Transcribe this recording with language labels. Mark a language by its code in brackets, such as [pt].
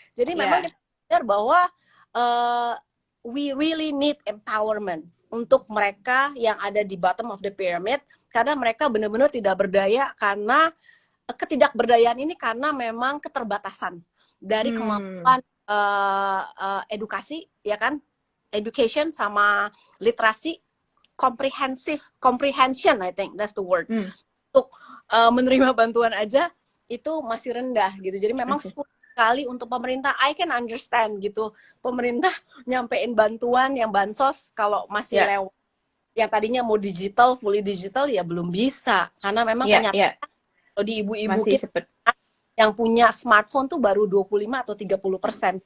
[id] Jadi memang kita sadar bahwa [en] we really need empowerment [id] untuk mereka yang ada di [en] bottom of the pyramid. [id] Karena mereka benar-benar tidak berdaya karena ketidakberdayaan ini karena memang keterbatasan dari kemampuan edukasi, ya kan? [en] Education [id] sama literasi, [en] comprehension, I think that's the word. [id] Untuk menerima bantuan aja itu masih rendah gitu. Jadi memang sulit sekali untuk pemerintah. [en] I can understand [id] gitu. Pemerintah nyampein bantuan yang bansos kalau masih lewat yang tadinya mau digital, fully digital ya belum bisa. Karena memang kenyataan kalau di ibu-ibu kita yang punya smartphone tuh baru 25 atau 30%.